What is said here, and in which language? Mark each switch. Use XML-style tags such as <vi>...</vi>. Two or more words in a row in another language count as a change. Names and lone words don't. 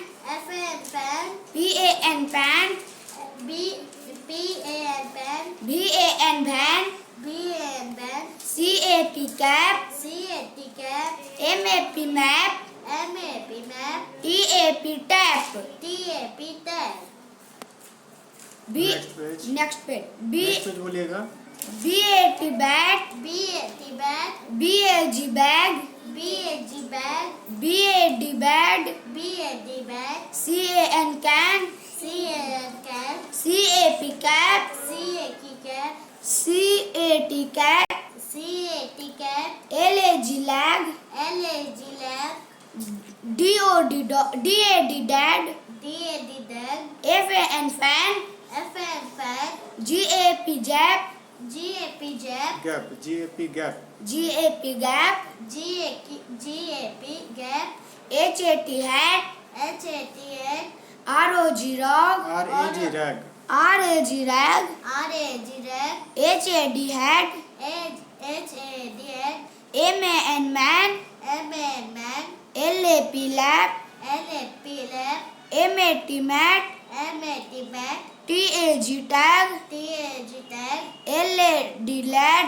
<en>F-A-N fan, P-A-N pan, P-A-N pan, B-A-N van, B-A-N ban, C-A-P cap, C-A-T cap, M-A-P map, M-A-P map, T-A-P tap, T-A-P tag. B next page</en> <hi>बोलिएगा।</hi> <en>B-A-T bat, B-A-T bat, B-A-G bag, B-A-G bag, B-A-D bad, B-A-D bag, C-A-N can, C-A-N can, C-A-P cap, C-A-T cap, C-A-T cat, C-A-T cat, L-A-G lag, L-A-G lag, D-O-D D-A-D dad, D-A-D dog, F-A-N fan, F-A-N fan, G-A-P jap, G-A-P jab, gap GAP gap G-A-P gap, G-A-P gap, H-A-T hat, H-A-T hat, R-O-G rog, RAG rag R-A-G rag, R-A-G rag, H-A-D hat, H-A-D hat, M-A-N man, M-A-N man, L-A-P lap, L-A-P lap, M-A-T mat, M-A-T mat, T-A-G tag, T-A-G tag, L-A-D lad,</en>